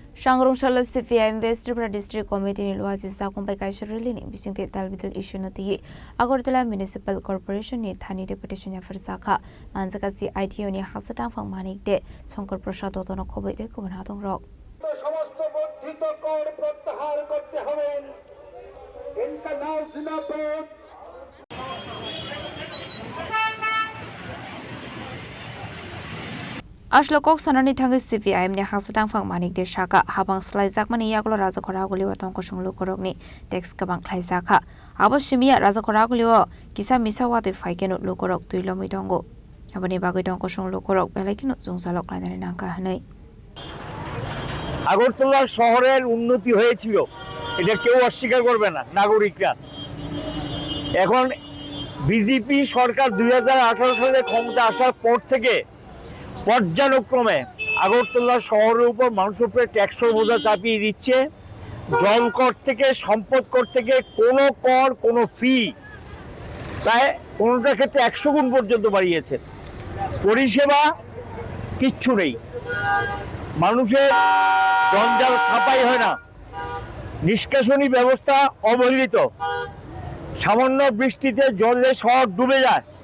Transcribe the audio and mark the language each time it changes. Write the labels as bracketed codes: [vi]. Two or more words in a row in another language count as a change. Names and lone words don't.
[trp] Sangrongshal CPIM West Tripura District Committee ni luwa jisa kumpai kaisar rili ni bising te talbital issue na tiye Agartala Municipal Corporation ni thani deputation ya fersaka manjaka si ITO ni hasatang phang manik de Shankar Prasad dotono khobai de kuban hatong rok [bn] সমস্ত বর্ধিত কর প্রত্যাহার করতে হবে ইনকা নাও জিন্দাবাদ [trp] Ashlokok sanani thangi CPIM ni hasatang phang manik de shaka habang slaijak mani yaklo raja khora guli watong ko sunglu korok ni tax kabang khlaijaka abo simia raja khora guli o kisa misawa de faikeno lokorok tuilo mitongo abani bagoi tong ko sunglu korok belakino jungsalok lainani nangka hanai [bn] আগরতলা শহরের উন্নতি হয়েছিল এটা কেউ অস্বীকার করবে না নাগরিকরা এখন বিজেপি সরকার 2018 সালে ক্ষমতা আসার পর থেকে পর্যায়ক্রমে আগরতলা শহরের উপর মানুষের উপরে ট্যাক্সের বোঝা চাপিয়ে দিচ্ছে জল কর থেকে সম্পদ কর থেকে কোনো কর কোনো ফি প্রায় কোনোটার ক্ষেত্রে 100 গুণ পর্যন্ত বাড়িয়েছে পরিষেবা কিচ্ছু নেই মানুষের জঞ্জাল ছাপাই হয় না নিষ্কাশনী ব্যবস্থা অবহেলিত সামান্য বৃষ্টিতে জলে শহর ডুবে যায়